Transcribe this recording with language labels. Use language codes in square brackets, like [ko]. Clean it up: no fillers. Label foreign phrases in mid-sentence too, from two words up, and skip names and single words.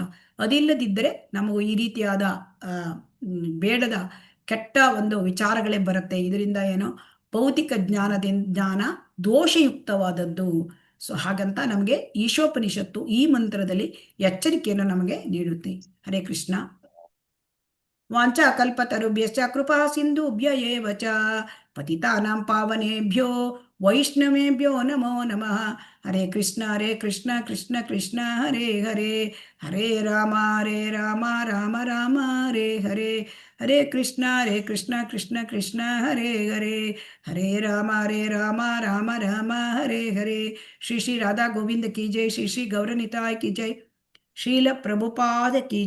[kn] ಅದಿಲ್ಲದಿದ್ದರೆ ನಮಗೂ ಈ ರೀತಿಯಾದ ಬೇಡದ ಕೆಟ್ಟ ಒಂದು ವಿಚಾರಗಳೇ ಬರುತ್ತೆ. ಇದರಿಂದ ಏನೋ ಭೌತಿಕ ಜ್ಞಾನ ದೋಷಯುಕ್ತವಾದದ್ದು. ಸೊ ಹಾಗಂತ ನಮಗೆ ಈಶೋಪನಿಷತ್ತು ಈ ಮಂತ್ರದಲ್ಲಿ ಎಚ್ಚರಿಕೆಯನ್ನು ನಮಗೆ ನೀಡುತ್ತೆ. [sa] ಹರೇ ಕೃಷ್ಣ. ವಾಂಚಾ ಕಲ್ಪತರುಭ್ಯಶ್ಚ ಕೃಪಾ ಸಿಂಧುಭ್ಯ ಏವ ಚ ಪತಿತಾನಾಂ ಪಾವನೇಭ್ಯೋ ವೈಷ್ಣವೇಭ್ಯೋ ನಮೋ ನಮಃ. ಹರೇ ಕೃಷ್ಣ ಕೃಷ್ಣ ಕೃಷ್ಣ ಹರೇ ಹರೇ, ಹರೇ ರಾಮ ರಾಮ ರಾಮ ಹರೇ ಹರೇ, ಹರೇ ಕೃಷ್ಣ ಕೃಷ್ಣ ಕೃಷ್ಣ ಹರೇ ಹರೇ, ಹರೇ ರಾಮ ರಾಮ ರಾಮ ಹರೇ ಹರೇ. [hi] श्री श्री राधा गोविंद की जय, श्री श्री गौरनिताई की जय, श्रील प्रभुपाद की